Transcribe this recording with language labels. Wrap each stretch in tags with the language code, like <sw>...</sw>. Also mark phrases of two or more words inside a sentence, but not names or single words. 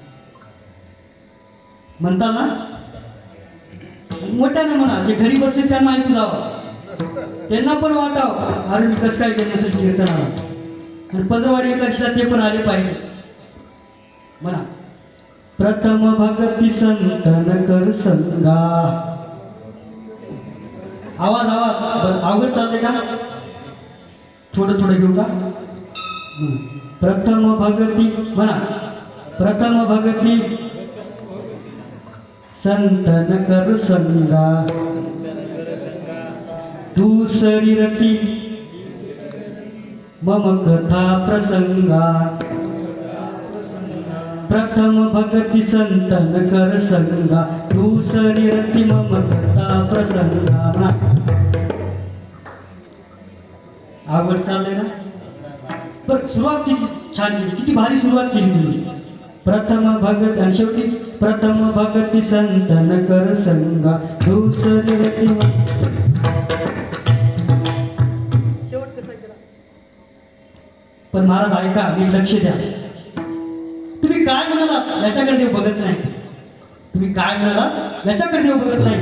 <mr>म्हणता ना? मोठ्याने म्हणा, जे घरी बसले त्यांना ऐकू जावं, त्यांना पण वाटावं, अरे मी कसं काय केलं असेल कीर्तनाला. आणि पंधरवाडी एकादशीला ते पण आले पाहिजे.</mr> <awa>म्हणा, प्रथम भक्ती संतन कर संगा. आवाज अवघड चालते का?</awa> <mr>थोडं घेऊ का?</mr> <awa>प्रथम भक्ती म्हणा, प्रथम भक्ती संतन कर संगा, दुसरी रती मम कथा प्रसंगा. प्रथम भक्ती संतन कर संगा, दुसरी रती मम कथा प्रसंगा.</awa> <mr>आवड चाललंय ना? पण सुरुवात किती छान केली, किती भारी सुरुवात केली तुम्ही. प्रथम भगत आणि शेवटी</mr> <awa>प्रथम भगती संतन कर संगा दुसरी रती</awa> <mr>शेवट कसा केला. पण महाराज ऐका, मी लक्ष द्या. तुम्ही काय म्हणालात याच्याकडे देव बघत नाही. तुम्ही काय म्हणालात याच्याकडे देव बघत नाही.</mr>